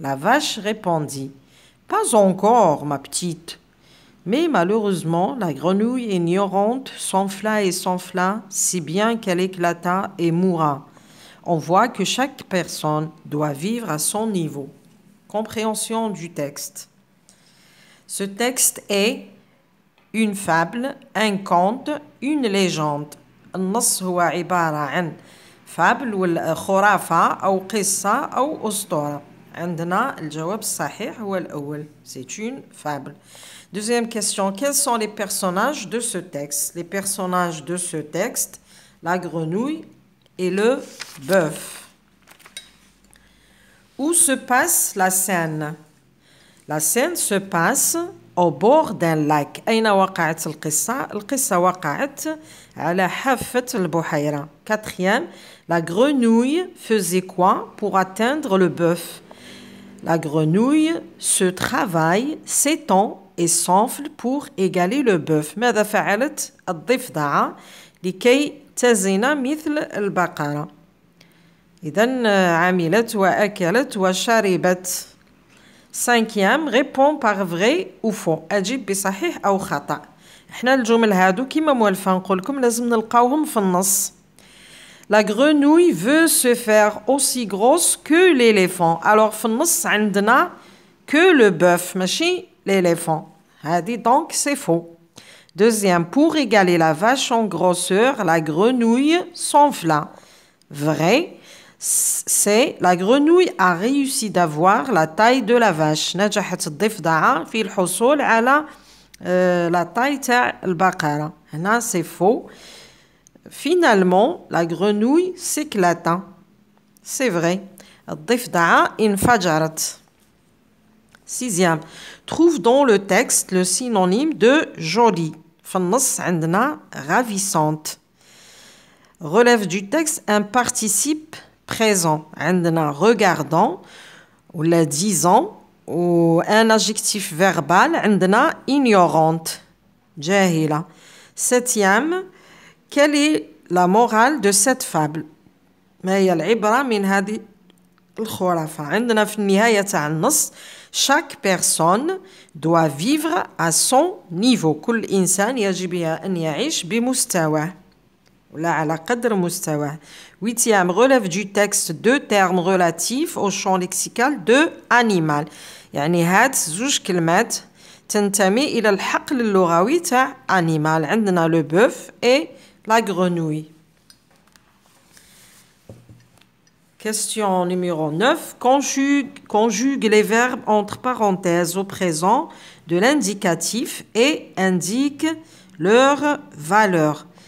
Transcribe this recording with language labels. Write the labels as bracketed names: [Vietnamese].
[French] La vache répondit « Pas encore, ma petite. » Mais malheureusement, la grenouille ignorante s'enfla et s'enfla, si bien qu'elle éclata et mourra. On voit que chaque personne doit vivre à son niveau. Compréhension du texte. Ce texte est une fable, un conte, une légende. [Arabic] النص هو عبارة عن فابل ولا خرافة أو قصة أو أسطورة. عندنا الجواب الصحيح هو الأول. [French] C'est une fable. Deuxième question, quels sont les personnages de ce texte? Les personnages de ce texte, la grenouille et le bœuf. Où se passe la scène? La scène se passe au bord d'un lac. [Arabic] أين وقعت القصة؟ القصة وقعت على حافة البحيرة. [French] Quatrième, la grenouille faisait quoi pour atteindre le bœuf? La grenouille se travaille, s'étend et s'enfle pour égaler le bœuf. [Arabic] ماذا فعلت الضفدعة لكي تزن مثل البقرة؟ إذن عملت وأكلت وشربت. [French] Cinquième, réponds par vrai ou faux. [Arabic] أجيب بصحيح أو خطأ. إحنا الجمل هادو كيما موالفة نقولكم لازم نلقاوهم في النص. [French] La grenouille veut se faire aussi grosse que l'éléphant. Alors [Arabic] في النص عندنا [French] que le bœuf ماشي l'éléphant. هادي donc c'est faux. Deuxième, pour égaler la vache en grosseur, la grenouille s'enfla. Vrai, c'est la grenouille a réussi d'avoir la taille de la vache. [Arabic] نجحت الضفدعة في الحصول على la taille تاع البقرة. [French] هنا c'est faux. Finalement, la grenouille s'éclata. C'est vrai. [Arabic] الضفدعة انفجرت. [French] Sixième, trouve dans le texte le synonyme de jolie. [Arabic] في النص عندنا ravissante. [French] Relève du texte un participe présent. عندنا regardant ou la disant ou un adjectif verbal. [Arabic] عندنا ignorante. جاهلة. [French] Septième, quelle est la morale de cette fable? [Arabic] ما هي العبرة من هذه الخرافة؟ عندنا في النهاية تاع النص [French] chaque personne doit vivre à son niveau. [Arabic] كل إنسان يجب أن يعيش بمستواه ولا على قدر مستواه. [French] Huitième, relève du texte deux termes relatifs au champ lexical de animal. [Arabic] يعني هاد زوج كلمات تنتمي إلى الحقل اللغوي تاع animal. [French] عندنا le bœuf et la grenouille. Question numéro 9. Conjugue les verbes entre parenthèses au présent de l'indicatif et indique leur valeur.